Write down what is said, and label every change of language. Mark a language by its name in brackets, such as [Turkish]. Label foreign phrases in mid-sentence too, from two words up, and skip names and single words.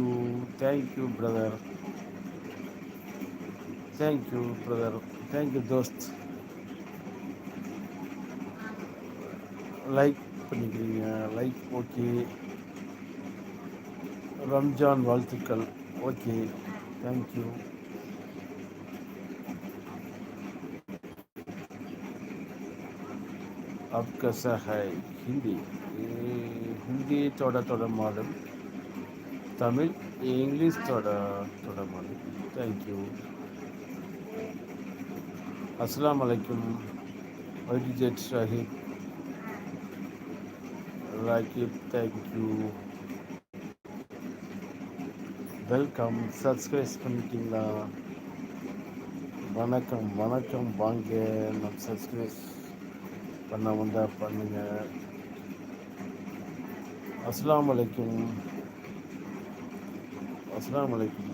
[English] Thank you brother. Thank you brother. Thank you [Tamil] தோஸ்த். லைக் பண்ணிக்கிறீங்க. லைக். ஓகே. ரம்ஜான் வாழ்த்துக்கள். ஓகே. [English] Thank you. [Hindi] अब कैसा है हिंदी? हिंदी थोड़ा थोड़ा मालूम, तमिल इंग्लिश थोड़ा थोड़ा मालूम. [English] Thank you. [Arabic] السلام عليكم. [English] वैदिजेट शाहिद राकिब. Thank you. [Tamil] வெல்கம். சப்ஸ்கிரைப் பண்ணிட்டீங்களா? வணக்கம் வணக்கம். வாங்க, நம்ம சப்ஸ்கிரைப் பண்ண வந்தால் பண்ணுங்க. [Arabic] السلام عليكم. السلام عليكم.